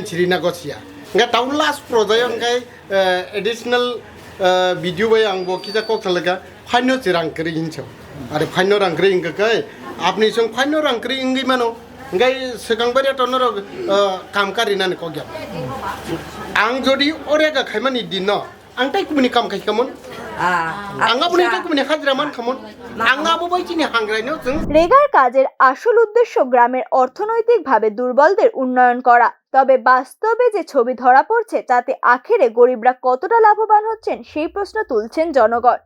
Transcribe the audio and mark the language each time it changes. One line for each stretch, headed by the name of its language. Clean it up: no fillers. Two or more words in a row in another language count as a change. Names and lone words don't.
Bodo: सिरिना गसिया ओंखाय टाउ लास्ट प्रजाय ओंखाय
English: additional video
Bodo: बाय आं बकिजा कक्सलगा फाइनो रांक्रि हिंसौ आरो फाइनो रांक्रि हिंगकै आपनि जों फाइनो रांक्रि हिंगै मानो ओंखाय सिगांबारि टनर काम कारिनानै कग्या आं जदि ओरेगा खायमानि दिन आं ताइ कुमनि काम खायखामोन आं आपनि ताइ कुमनि हाजिरा मान खामोन आं आबो बायदिनि हांग्रायनो जों।
Bangla: রেগার কাজের আসল উদ্দেশ্য গ্রামের অর্থনৈতিকভাবে দুর্বলদের উন্নয়ন করা। তবে বাস্তবে যে ছবি ধরা পড়ছে তাতে আখেরে গরিবরা কতটা লাভবান হচ্ছেন সেই প্রশ্ন তুলছেন জনগণ।